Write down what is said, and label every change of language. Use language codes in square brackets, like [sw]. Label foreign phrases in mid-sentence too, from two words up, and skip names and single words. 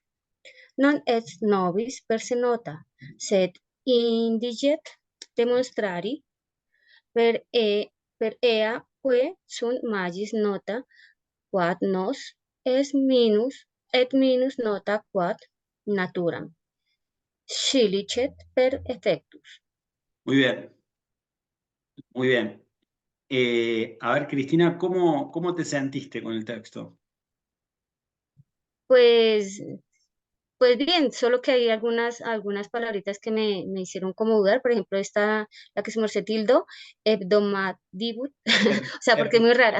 [la] Non est nobis per se nota, sed indiget demonstrari per ea que sunt magis nota quad nos est minus et minus nota quad naturam scilicet per effectus. [es] Muy bien, muy bien. A ver, Cristina, ¿cómo te sentiste con el texto? Pues bien, solo que hay algunas palabritas que me hicieron como dudar, por ejemplo, esta, la que se me tildó, hebdomadibus, o sea, porque es muy rara,